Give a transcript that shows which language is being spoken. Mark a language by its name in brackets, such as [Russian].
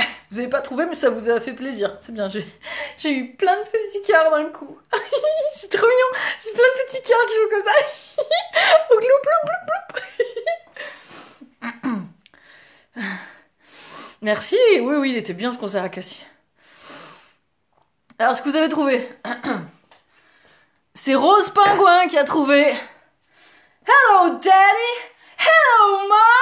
[French] Vous avez pas trouvé, mais ça vous a fait plaisir. C'est bien, j'ai eu plein de petits cœurs d'un coup. C'est trop mignon. C'est plein de petits cœurs qui jouent comme ça. Gloup, gloup, gloup, gloup. Merci. Oui, oui, il était bien ce concert à Cassie. Alors, ce que vous avez trouvé, c'est Rose Pingouin qui a trouvé. [English] Hello, Daddy. Hello, Ma.